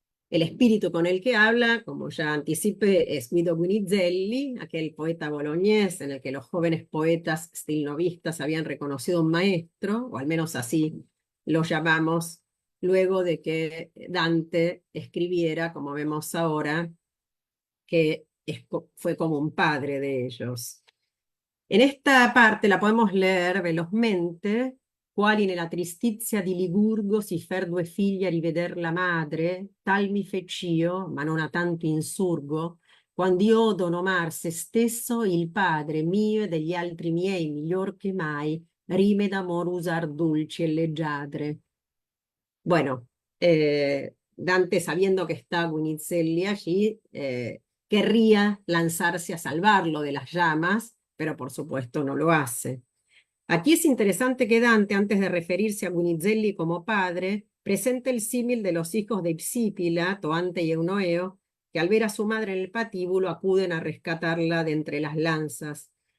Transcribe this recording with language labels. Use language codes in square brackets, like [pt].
[es] El espíritu con el que habla, como ya anticipé, es Guido Guinizelli, aquel poeta boloñés en el que los jóvenes poetas stilnovistas habían reconocido un maestro, o al menos así lo llamamos, luego de que Dante escribiera, como vemos ahora, que fue como un padre de ellos. En esta parte la podemos leer velozmente, [it] quali nella tristizia di Ligurgo si fer 2 figli a riveder la madre, tal mi fec'io, ma non a tanto insurgo, quand'io odo nomar se stesso il padre mio e degli altri miei miglior che mai, rime d'amor usar dulci e leggiadre. [es] Bueno, Dante, sabiendo que está Guinizelli allí, querría lanzarse a salvarlo de las llamas, pero por supuesto no lo hace. Aquí es interesante que Dante, antes de referirse a Guinizelli como padre, presente el símil de los hijos de Psípila, Toante y Eunoeo, que al ver a su madre en el patíbulo acuden a rescatarla de entre las lanzas.